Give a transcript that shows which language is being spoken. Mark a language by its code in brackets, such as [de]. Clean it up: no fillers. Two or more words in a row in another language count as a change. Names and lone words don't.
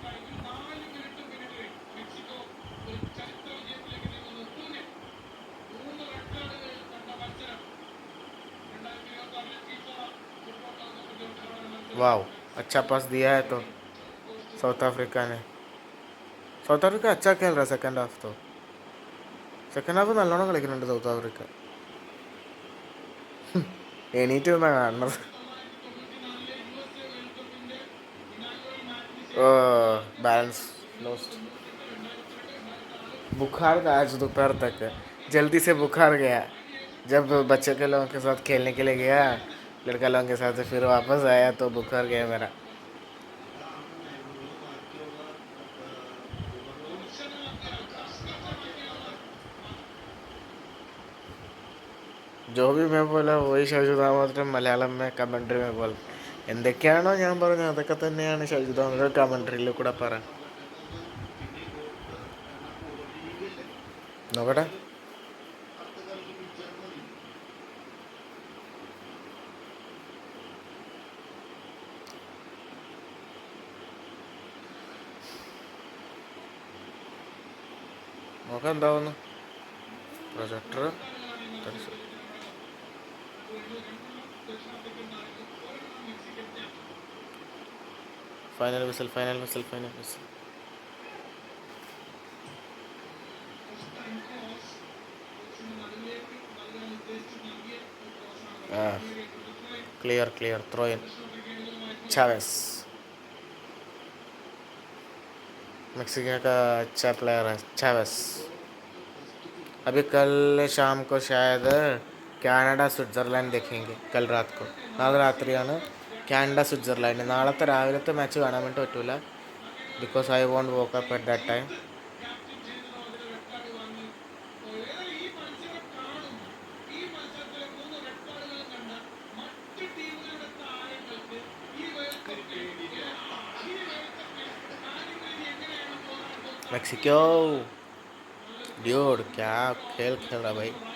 [hi] वाह, अच्छा पास दिया है तो साउथ अफ्रीका ने। [ml] സൗത്ത് ആഫ്രിക്ക [hi] अच्छा खेल रहा [en] second half [ml] तो [en] second half [ml] നല്ലോണം കളിക്കുന്നുണ്ട് സൗത്ത് ആഫ്രിക്ക. എണീറ്റ് നിന്നാ കാണുന്നത്. [en] balance lost. [hi] बुखार था आज दोपहर तक, जल्दी से बुखार गया। जब बच्चे के लोगों के साथ खेलने के लिए गया, लड़का लोगों के साथ, फिर वापस आया तो बुखार गया मेरा. जो भी मैं बोला वही [ml] ഷൈജുദാമോദരൻ മലയാളം കമൻട്രി പോലെ എന്തൊക്കെയാണോ ഞാൻ പറഞ്ഞത് അതൊക്കെ തന്നെയാണ് ഷൈജുദാമോദരൻ കമൻട്രിയിൽ കൂടെ പറ. നോക്കട്ടെ. നോക്കാം എന്താവുന്നു. [en] projector final whistle, final whistle, final whistle. clear clear throw in. [hi] चावेस मेक्सिको का अच्छा प्लेयर है चावेस. अभी कल शाम को शायद കാനഡ സ്വിറ്റ്സർലാൻഡ് देखेंगे. कल रात को, [ml] നാളെ രാത്രിയാണ് കാനഡ സ്വിറ്റ്സർലാൻഡ്. നാളത്തെ രാവിലത്തെ മാച്ച് കാണാൻ വേണ്ടി പറ്റൂല, [en] because I won't wake up at that time. [hi] मेक्सिको ड्यूड क्या खेल खेल रहा भाई.